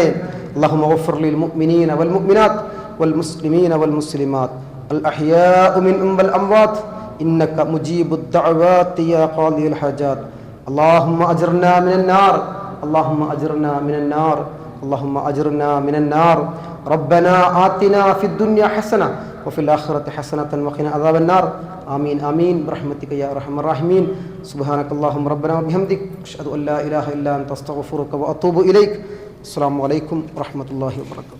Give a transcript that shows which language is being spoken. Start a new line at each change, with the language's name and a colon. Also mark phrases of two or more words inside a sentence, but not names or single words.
Arabic: اللهم اغفر للمؤمنين والمؤمنات والمسلمين والمسلمات الأحياء منهم والأموات إنك مجيب الدعوات يا قاضي الحاجات. اللهم أجرنا من النار اللهم أجرنا من النار اللهم أجرنا من النار, അല്ലാഹുമ്മ അജ്ർനാ മിനൻ നാർ. ربنا آتنا في الدنيا حسنة وفي الآخرة حسنة وقنا عذاب النار آمين آمين برحمتك يا أرحم الراحمين سبحانك اللهم ربنا وبحمدك أشهد أن لا إله إلا أنت أستغفرك وأتوب إليك السلام عليكم ورحمة الله وبركاته